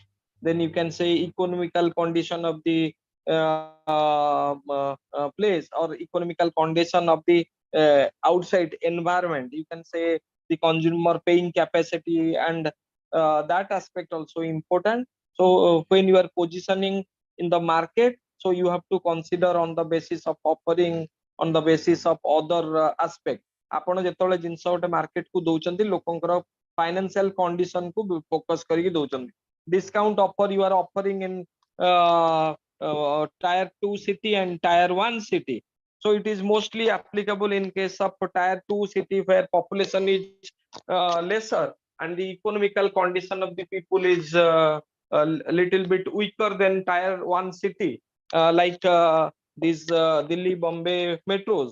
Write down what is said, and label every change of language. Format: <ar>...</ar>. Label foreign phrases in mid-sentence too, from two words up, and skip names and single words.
<en>Then you can say economical condition of the place, or economical condition of the outside environment. You can say the consumer paying capacity, and that aspect also important. So when you are positioning in the market, so you have to consider on the basis of offering, on the basis of other aspect.</en> <or>ଆପଣ ଯେତେବେଳେ ଜିନିଷ ଗୋଟେ ମାର୍କେଟ କୁ ଦଉଛନ୍ତି, ଲୋକଙ୍କର</or> <en>financial condition</en> <or>କୁ ଫୋକସ କରିକି ଦଉଛନ୍ତି.</or> <en>Discount offer you are offering in tier 2 city and tier 1 city. So it is mostly applicable in case of tier 2 city where population is lesser and the economical condition of the people is a little bit weaker than tier 1 city, like these Delhi, Bombay metros.</en>